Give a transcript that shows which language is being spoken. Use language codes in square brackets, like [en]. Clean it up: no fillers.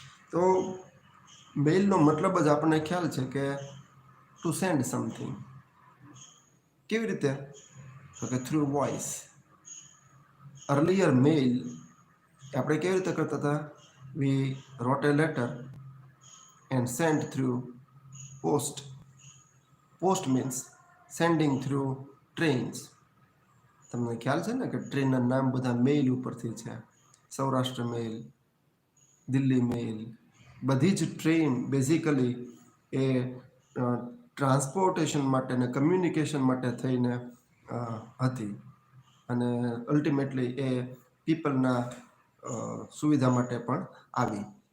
[gu] તો મેલનો મતલબ જ આપણને ખ્યાલ છે કે [en] To send something. [gu] કેવી રીતે? તો કે [en] Through voice. Earlier mail [gu] આપણે કેવી રીતે કરતા હતા? [en] We wrote a letter and sent through post. Post means sending through trains. [gu] તમને ખ્યાલ છે ને કે ટ્રેનના નામ બધા મેઇલ ઉપરથી છે. સૌરાષ્ટ્ર મેઇલ, દિલ્હી મેઇલ, બધી જ ટ્રેન બેઝિકલી એ ટ્રાન્સપોર્ટેશન માટે ને કમ્યુનિકેશન માટે થઈને હતી, અને અલ્ટિમેટલી એ પીપલના સુવિધા માટે પણ આવી.